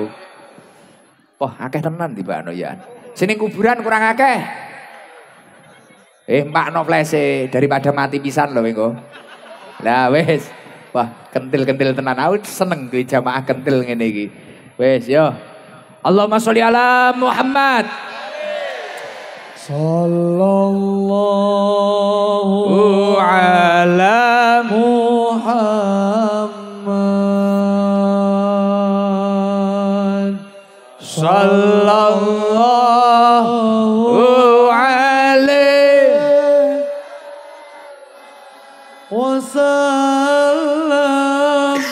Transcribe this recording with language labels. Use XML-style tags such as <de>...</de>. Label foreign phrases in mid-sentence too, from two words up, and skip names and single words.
<jv>Wah, akeh tenan tibakno ya. Sing kuburan kurang akeh. Mbakno flash-e daripada mati pisan lho engko. Lah wis. Wah, kentil-kentil tenan. Aku seneng kuwi jamaah kentil ngene iki. Wis yo.</jv> <ar>اللهم صل على محمد. صلى الله على محمد. صلى الله عليه وسلم.</ar>